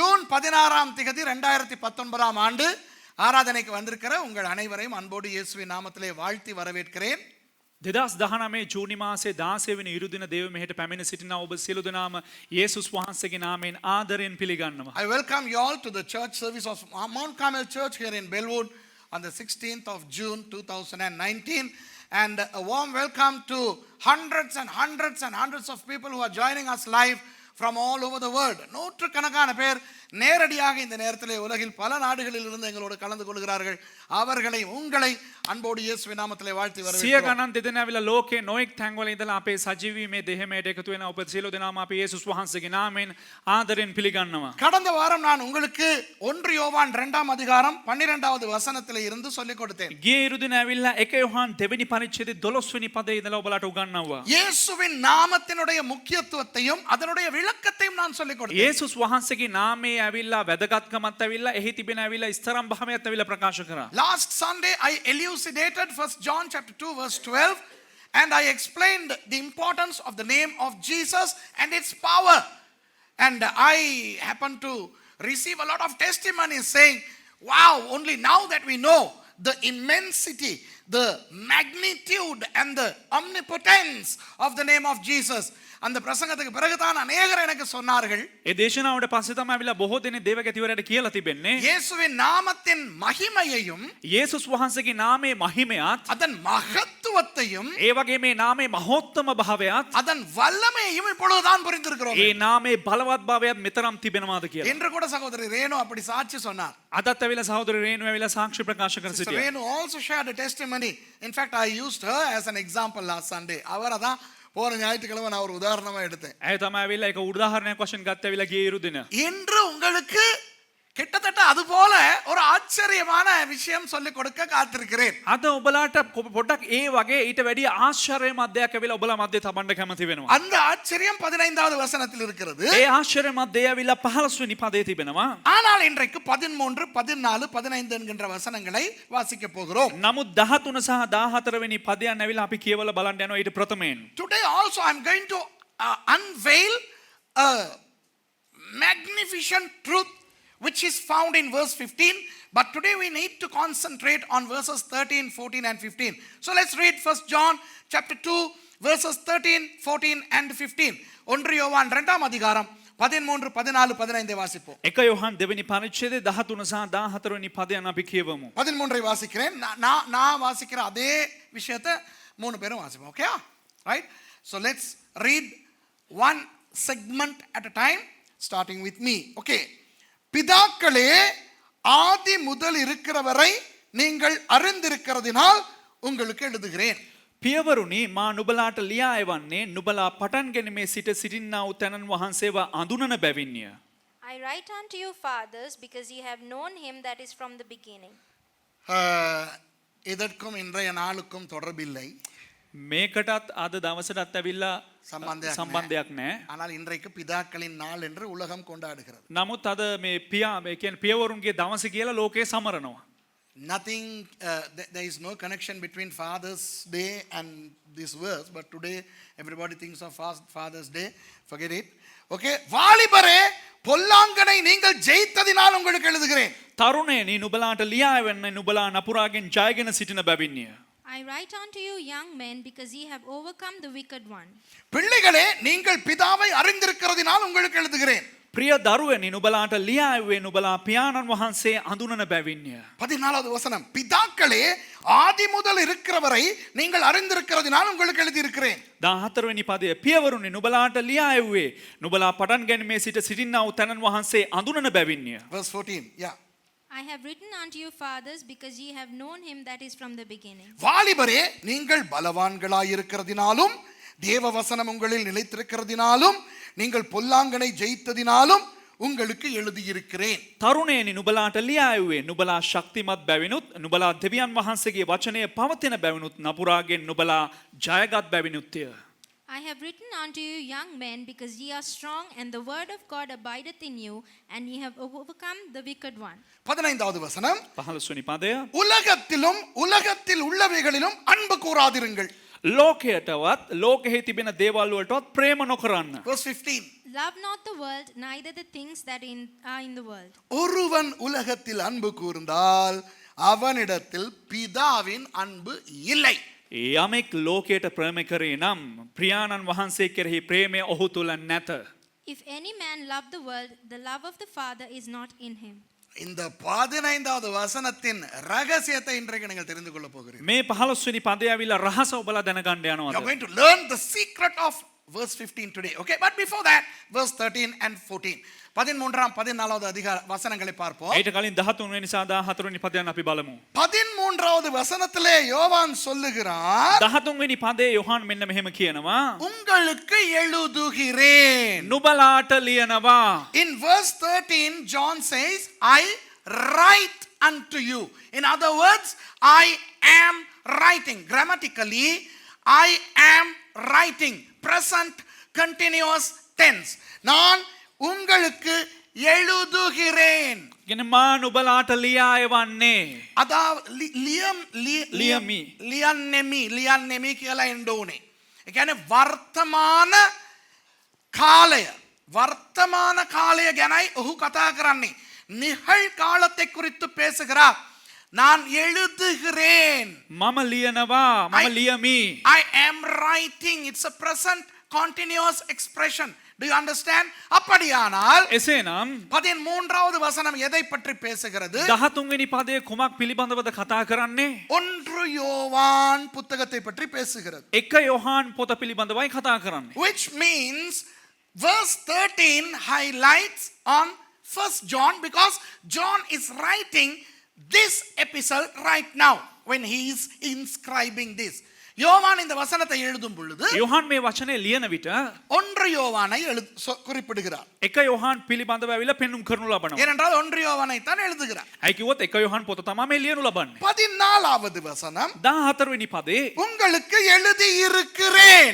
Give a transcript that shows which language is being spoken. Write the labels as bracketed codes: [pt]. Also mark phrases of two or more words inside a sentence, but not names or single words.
[ta] 16 2019 ஆண்டு ஆராதனைக்கு வந்திருக்கிற உங்கள் அனைவரையும் அன்போடு இயேசுவின் நாமத்திலே வாழ்த்தி வரவேற்கிறேன். [si] 2019 ජූනි මාසයේ 16 වෙනි ඉරුදින දේව මෙහෙට පැමිණ සිටිනා ඔබ සියලු දෙනාම යේසුස් වහන්සේගේ නාමයෙන් ආදරයෙන් පිළිගන්නවා. [en] I welcome you all to the church service of Mount Carmel Church here in Bellwood on the 16th of June 2019, and a warm welcome to hundreds and hundreds and hundreds of people who are joining us live from all over the world. [ta] நூற்றுக்கணக்கான பேர் நேரடியாக இந்த நேரத்திலே உலகில் பல நாடுகளில் இருந்து எங்களோடு கலந்து கொள்கிறார்கள். அவர்களை உங்களை அன்போடு இயேசுவின் நாமத்திலே வாழ்த்தி வரவேற்கிறோம். [si] සිය ගණන් දෙදෙනාවිලා ලෝකේ නොඑක් තැන්වල ඉඳලා අපේ සජීවී මේ දෙහෙමයට එකතු වෙන ඔබ සියලු දෙනාම අපි යේසුස් වහන්සේගේ නාමයෙන් ආදරයෙන් පිළිගන්නවා. [ta] கடந்த வாரம் நான் உங்களுக்கு 1 யோவான் 2ஆம் அதிகாரம் 12வது வசனத்திலே இருந்து சொல்லிக் கொடுத்தேன். [si] ගිය ඉරුදින ඇවිල්ලා 1 යොහන් දෙවෙනි පරිච්ඡේදයේ 12 වෙනි පදයේ ඉඳලා ඔබලාට උගන්වනවා. [ta] இயேசுவின் நாமத்தினுடைய முக்கியத்துவத்தையும் அதனுடைய விளக்கத்தையும் நான் சொல்லிக் கொடுத்தேன். [si] යේසුස් වහන්සේගේ නාමයේ ඇවිල්ලා වැදගත්කමත් ඇවිල්ලා එහි තිබෙන ඇවිල්ලා ස්තරම් භාවයත් ඇවිල්ලා ප්‍රකාශ කරා. [en] Last Sunday I elucidated 1 John chapter 2 verse 12, and I explained the importance of the name of Jesus and its power. And I happened to receive a lot of testimonies saying, wow, only now that we know the immensity, the magnitude and the omnipotence of the name of Jesus. [ta] அந்த பிரசங்கத்துக்கு பிறகுதான் அநேகர் எனக்கு சொன்னார்கள், [si] ඒ දේශනාවට පස්සේ තමයි ඇවිල්ලා බොහෝ දෙනෙක් දේවගතිවරයාට කියලා තිබෙන්නේ [ta] இயேசுவின் நாமத்தின் மகிமையையும் [si] යේසුස් වහන්සේගේ නාමයේ මහිමයත් [ta] அதன் மகத்துவத்தையும் [si] ඒ වගේ මේ නාමයේ මහෝත්තම භාවයත් [ta] அதன் வல்லமையையும் இப்பொழுதுதான் புரிந்திருக்கிறோம் [si] ඒ නාමයේ බලවත් භාවයත් මෙතරම් තිබෙනවාද කියලා. [ta] என்று கூட சகோதரி ரேணு அப்படி சாட்சி சொன்னார். [si] අදත් ඇවිල්ලා සහෝදර රේණු ඇවිල්ලා සාක්ෂි ප්‍රකාශ කර Sister සිටියා. [en] Renu also shared a testimony. In fact, I used her as an example last Sunday. [ta] அவரை தான் போன ஞாயிற்றுக்கிழமை நான் ஒரு உதாரணமா எடுத்தேன். [si] ඇය තමයි ඇවිල්ලා ඒක උදාහරණයක් වශයෙන් ගත්ත ඇවිල්ලා ගිය ඉරුදින. [ta] இன்று உங்களுக்கு கிட்டத்தட்ட அது போல ஒரு ஆச்சரியமான விஷயம் சொல்லிக் கொடுக்க காத்திருக்கிறேன். [si] අද ඔබලාට පොඩ්ඩක් ඒ වගේ ඊට වැඩි ආශ්චර්යමත් දෙයක් ඇවිල්ලා ඔබලා මැදේ තබන්න කැමති වෙනවා. [ta] அந்த ஆச்சரியம் 15வது வசனத்தில் இருக்கிறது. [si] ඒ ආශ්චර්යමත් දෙය ඇවිල්ලා 15 වෙනි පදයේ තිබෙනවා. [ta] ஆனால் இன்றைக்கு 13, 14, 15 என்கின்ற வசனங்களை வாசிக்க போகிறோம். [si] නමුත් 13 සහ 14 වෙනි පදයන් ඇවිල්ලා අපි කියවලා බලන්න යනවා ඊට ප්‍රථමයෙන්. [en] Today also I am going to unveil a magnificent truth which is found in verse 15, but today we need to concentrate on verses 13, 14 and 15. So let's read 1 John chapter 2 verses 13, 14 and 15. [ta] 1 யோவான் 2ஆம் அதிகாரம் 13, 14, 15 வாசிப்போம். [si] 1 යොහන් දෙවෙනි පරිච්ඡේදයේ 13 සහ 14 වෙනි පදයන් අපි කියවමු. [ta] 13 வாசிக்கிறேன். நான் வாசிக்கிற அதே விஷயத்தை 3 பேரும் வாசிப்போம். [en] Okay? Right? So let's read one segment at a time, starting with me. Okay. [ta] பிதாக்களே, ஆதி முதல் இருக்கிறவரை நீங்கள் அறிந்திருக்கிறதினால் உங்களுக்கு எழுதுகிறேன். [si] පියවරුනි, මා නුඹලාට ලියා එවන්නේ නුඹලා පටන් ගැනීමේ සිට සිටින්නා වූ තැනන් වහන්සේව අඳුනන බැවින්ය. [en] I write unto you, fathers, because ye have known him that is from the beginning. [ta] இதற்கும் இன்றைய நாளுக்கும் தொடர்பில்லை, [si] මේකටත් අද දවසටත් ඇවිල්ලා සම්බන්ධයක් නැහැ. [ta] ஆனால் இன்றைக்கு பிதாக்களின் நாள் என்று உலகம் கொண்டாடுகிறது. [si] නමුත් අද මේ කියන්නේ පියවරුන්ගේ දවස කියලා ලෝකේ සමරනවා. [en] Nothing, there is no connection between Father's Day and this verse, but today everybody thinks of Father's Day. Forget it. [ta] Okay, வாலிபரே, பொல்லாங்கனை நீங்கள் ஜெயித்ததினால் உங்களுக்கு எழுதுகிறேன். [si] තරුණයනි, නුඹලාට ලියා එවන්නේ නුඹලා නපුරාගෙන් ජයගෙන සිටින බැවින්ය. [en] I write unto you, young men, because ye have overcome the wicked one. [ta] பிள்ளைகளே, நீங்கள் பிதாவை அறிந்திருக்கிறதினால் உங்களுக்கு எழுதுகிறேன். [si] ප්‍රිය දරුවනි, නුඹලාට ලියා එව්වේ නුඹලා පියාණන් වහන්සේ අඳුනන බැවින්ය. [ta] 14வது வசனம், பிதாக்களே, ஆதி முதல் இருக்கிறவரை நீங்கள் அறிந்திருக்கிறதினால் உங்களுக்கு எழுதியிருக்கிறேன். [si] 14 වෙනි පදය, පියවරුනි නුඹලාට ලියා එව්වේ නුඹලා පටන් ගැනීමේ සිට සිටින්නා වූ තැනන් වහන්සේ අඳුනන බැවින්ය. [en] Verse 14. Yeah. I have written unto you, fathers, because ye have known him that is from the beginning. [ta] வாலிபரே, நீங்கள் பலவான்களாய் இருக்கிறதினாலும் தேவ வசனம் உங்களில் நிலைத்திருக்கிறதினாலும் நீங்கள் பொல்லாங்கனை ஜெயித்ததினாலும் உங்களுக்கு எழுதியிருக்கிறேன். [si] තරුණයනි, නුඹලාට ලියා එව්වේ නුඹලා ශක්තිමත් බැවිනුත් නුඹලා දෙවියන් වහන්සේගේ වචනය පවතින බැවිනුත් නපුරාගෙන් නුඹලා ජයගත් බැවිනුත්ය. [en] I have written unto you, young men, because ye are strong, and the word of God abideth in you, and ye have overcome the wicked one. [ta] 15வது வசனம், [si] 15 වෙනි පදය, [ta] உலகத்திலும் உலகத்தில் உள்ளவைகளிலும் அன்பு கூறாதிருங்கள். [si] ලෝකයටවත් ලෝකෙහි තිබෙන දේවල් වලටවත් ප්‍රේම නොකරන්න. [en] Verse 15. Love not the world, neither the things that are in the world. [ta] ஒருவன் உலகத்தில் அன்பு கூர்ந்தால் அவனிடத்தில் பிதாவின் அன்பு இல்லை. [si] යමෙක් ලෝකයට ප්‍රේම කරේ නම් ප්‍රියාණන් වහන්සේ කෙරෙහි ප්‍රේමය ඔහු තුල නැත. [en] If any man love the world, the love of the Father is not in him. [ta] இந்த 15வது வசனத்தின் ரகசியத்தை இன்றைக்கு நீங்கள் தெரிந்து கொள்ள போகிறீர்கள். [si] මේ 15 වෙනි පදය ඇවිල්ලා රහස ඔබලා දැනගන්න [en] You are [si] යනවාද? [en] going to learn the secret of verse 15 today. Okay, but before that, verse 13 and 14. [ta] 13ஆம் 14வது அதிகார வசனங்களை பார்ப்போம். [si] ඊට කලින් 13 වෙනි සහ 14 වෙනි පදයන් අපි බලමු. [ta] 13வது வசனத்திலே யோவான் சொல்லுகிறார், [si] 13 වෙනි පදයේ යොහන් මෙන්න මෙහෙම කියනවා. [ta] உங்களுக்கு எழுதுகிறேன். [si] නුබලාට ලියනවා. [en] In verse 13, John says, I write unto you. In other words, I am writing. Grammatically, I am writing. Present continuous tense. [ta] நான் உங்களுக்கு எழுதுகிறேன். [si] කියන්නේ මා නුබලාට ලියා එවන්නේ. [ta] අதாவது [si] ලියමි. ලියන්නෙමි කියලා එන්න ඕනේ. ඒ කියන්නේ වර්තමාන කාලය ගැනයි ඔහු කතා කරන්නේ. [ta] நிகழ்காலத்தை குறித்து பேசுகிறார். நான் எழுதுகிறேன். [si] මම ලියනවා. මම ලියමි. [en] I am writing. It's a present continuous expression. Do you understand? [ta] அப்படியானால் [si] එසේනම් [ta] 13வது வசனம் எதை பற்றி பேசுகிறது? [si] 13 වෙනි පදයේ කුමක් පිළිබඳවද කතා කරන්නේ? [ta] 1 யோவான் புத்தகத்தை பற்றி பேசுகிறது. [si] 1 යොහාන් පොත පිළිබඳවයි කතා කරන්නේ. [en] Which means verse 13 highlights on 1 John because John is writing this epistle right now when he is inscribing this. [ta] யோவான் இந்த வசனத்தை எழுதும் பொழுது [si] යොහාන් මේ වචනේ ලියන විට [ta] 1 யோவானை குறிப்பிடுகிறார். [si] 1 යොහාන් පිළිබඳව ඇවිල්ලා පෙන්눔 කරනු ලබනවා. [ta] ஏனென்றால் 1 யோவானை தான் எழுதுகிறார். [si] ඇයි කිව්වොත් 1 යොහාන් පොත තමයි මේ ලියනු ලබන්නේ. [ta] 14வது வசனம் [si] 14 වෙනි පදේ [ta] உங்களுக்கு எழுதி இருக்கிறேன்.